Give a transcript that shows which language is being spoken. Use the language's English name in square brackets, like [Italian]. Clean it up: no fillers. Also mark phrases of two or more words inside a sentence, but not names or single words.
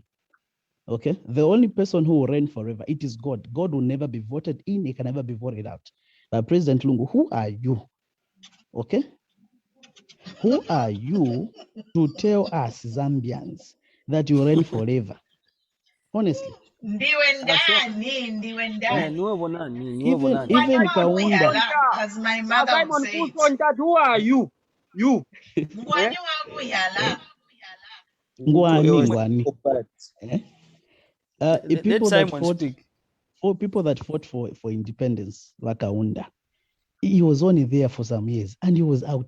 [English] Okay, the only person who will reign forever, it is God. God will never be voted in, he can never be voted out. President Lungu, who are you? Okay, who are you to tell us Zambians that you reign forever? Honestly. [Nyanja] Ndiwe ndani. [English] Even Kaunda, as my mother would say it. Who are you? You. [Bemba] Ngwani. [English] People that fought for independence, like Kaunda, he was only there for some years and he was out.